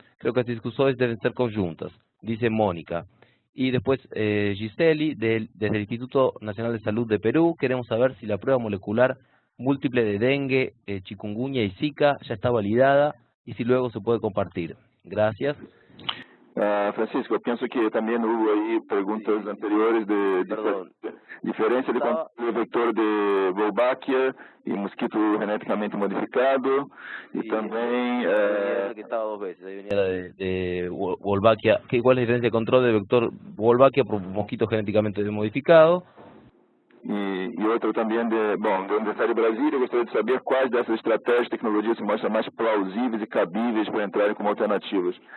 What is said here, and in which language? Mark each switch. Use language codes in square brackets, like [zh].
[es] Creo que [pt] as discussões devem ser conjuntas, [es] dice [pt] Mónica. [es] Y después Giseli, desde el Instituto Nacional de Salud de Perú, queremos saber si la prueba molecular múltiple de dengue, chikungunya y zika ya está validada y si luego se puede compartir. Gracias. [pt] Francisco, eu penso que também houve aí perguntas anteriores de diferença de vector de Wolbachia e mosquito geneticamente modificado e também... [es] que estaba 2 veces, ahí venía de Wolbachia. ¿Cuál es la diferencia de control de vector Wolbachia por mosquito genéticamente modificado? [pt] E outro também da Universidade de Brasília, eu gostaria de saber quais dessas estratégias e tecnologias se mostram mais plausíveis e cabíveis para entrarem como alternativas.